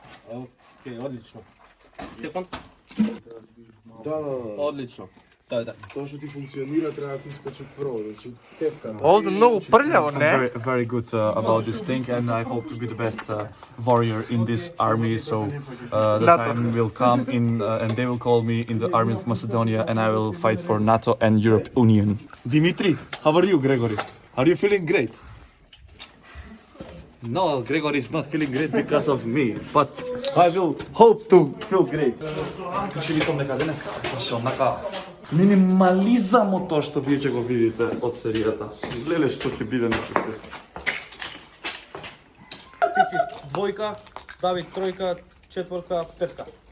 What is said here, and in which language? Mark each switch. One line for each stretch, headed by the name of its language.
Macedonian: Океј, одлично. Стефан? Да. Одлично. Тоа е така. Тоа што ти функционира треба да ти искочи прво, значи цевка. Овде многу прљаво, не?
English: Very good about this thing, and I hope to be the best warrior in this army. So the NATO. time will come in, and they will call me in the army of Macedonia, and I will fight for NATO and Europe Union. Dimitri, how are you, Gregory? Are you feeling great? No, Gregory is not feeling great because of me, but I will hope to feel great.
Macedonian: Ще ви сум дека денеска баш онака минимализам од тоа што вие ќе го видите од серијата. Леле што ќе биде не сте свесни. Ти си двојка, Давид тројка, четворка, петка.